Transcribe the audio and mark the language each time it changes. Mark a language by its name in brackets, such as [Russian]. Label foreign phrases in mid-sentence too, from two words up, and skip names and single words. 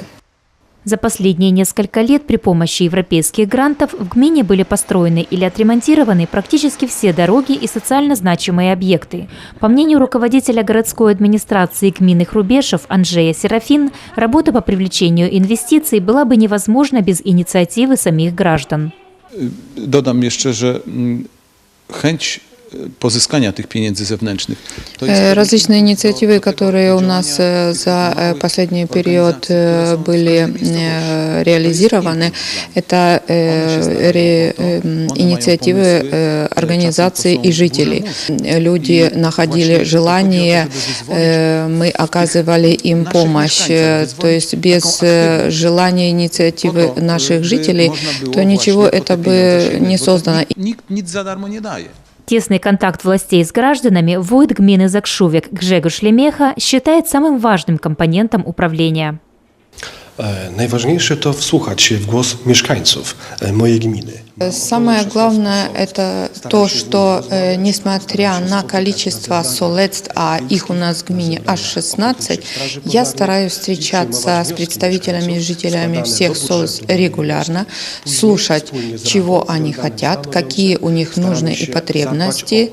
[Russian] За последние несколько лет при помощи европейских грантов в гмине были построены или отремонтированы практически все дороги и социально значимые объекты. По мнению руководителя городской администрации гмины Хрубешев Анджея Серафин, работа по привлечению инвестиций была бы невозможна без инициативы самих граждан. [Polish] Dodam jeszcze, że chęć pozyskania tych pieniędzy zewnętrznych. [Russian] Различные инициативы, которые у нас за последний период были реализованы, это инициативы организаций и жителей. Люди находили желание, мы оказывали им помощь. То есть без желания инициативы наших жителей, то ничего это бы не создано. [Polish] Nikt nic za darmo nie daje. [Russian] Тесный контакт властей с гражданами войт гмины Закшувек Гжегош Лемеха считает самым важным компонентом управления. [Polish] Najważniejsze to wsłuchać się w głos mieszkańców mojej gminy. [Russian] Самое главное – это то, что несмотря на количество солецтв, а их у нас в гмине аж 16, я стараюсь встречаться с представителями и жителями всех солецтв регулярно, слушать, чего они хотят, какие у них нужны и потребности.